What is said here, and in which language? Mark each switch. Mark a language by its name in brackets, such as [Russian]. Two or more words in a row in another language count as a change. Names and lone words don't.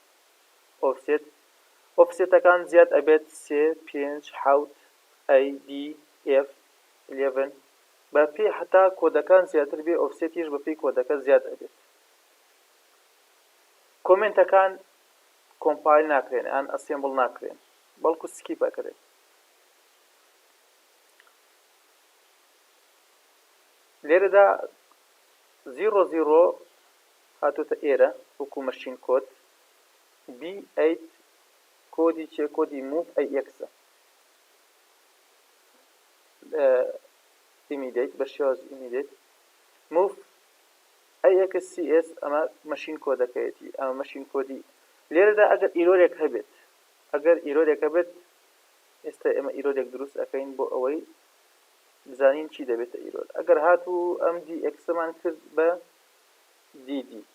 [Central Kurdish] ئۆفسێتەکان زیاد ئەبێت 3 5 7 A D F 11 بە پێی حتا کۆدەکان زیاتر بێ ئۆفسێتیش بە پێی کۆدەکە زیاد ئەبێت کۆمنتەکان کۆمپایل ناکرێن یان ئەسێمبڵ ناکرێن بەڵکو سکیپ ئەکرێت لێرەدا 00 هاتوتە ئێرە وەکو [English] machine code [Central Kurdish] B8 کۆدی چێ کۆدی [English] move AX [Central Kurdish] immediate بە شێوازی immediate [English] move AXCS [Central Kurdish] ئەمە مەشین کۆدەکەیەتی ئەمە مەشین کۆدی لێرەدا ئەگەر ئیرۆرێک هەبێت ئێستا ئێمە ئیرۆرێک دروست ئەکەین بۆ ئەوەی بزانین چی دەبێتە ئیرۆر ئەگەر هاتوو ئەم DX-مان کرد بە DD